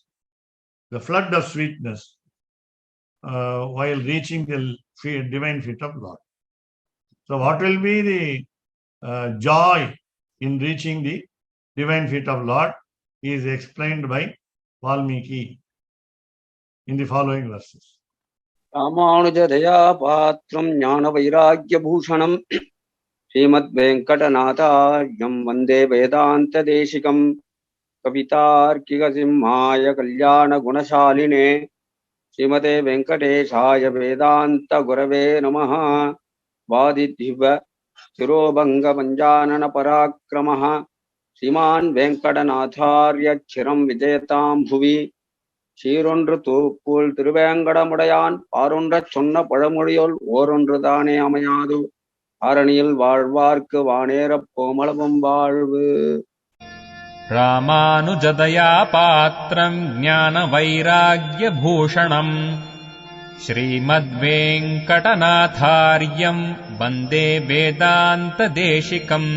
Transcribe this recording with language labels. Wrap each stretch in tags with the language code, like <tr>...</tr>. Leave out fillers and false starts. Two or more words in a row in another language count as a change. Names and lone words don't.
<en>The flood of sweetness while reaching the divine feet of Lord. So what will be the joy in reaching the divine feet of Lord is explained by Valmiki in the following verses.</en> <sa>रामानुज पात्रं ज्ञान वैराग्य भूषणं श्रीमद् वेङ्कटनाथार्यं वन्दे वेदान्त देशिकं कवितार्किक सिंहाय कल्याण गुणशालिने श्रीमते वेङ्कटेशाय वेदान्त गुरवे नमः वादिदिव शिरोभङ्ग पञ्चानन पराक्रमः श्रीमान् वेङ्कटनाथार्य चिरं विजयतां भुवि</sa> <ta>சீரொன்று தூப்புள் திருவேங்கடமுடையான் பாரொன்றச் சொன்ன பழமொழியோல் ஓரொன்று தானே அமையாது ஆரணியில் வாழ்வார்க்கு வானேரப் கோமளவும் வாழ்வு.</ta> <sa>रामानुजदया पात्रं ज्ञान वैराग्यभूषणं श्रीमद्वेङ्कटनाथार्यं वन्दे वेदान्तदेशिकं.</sa>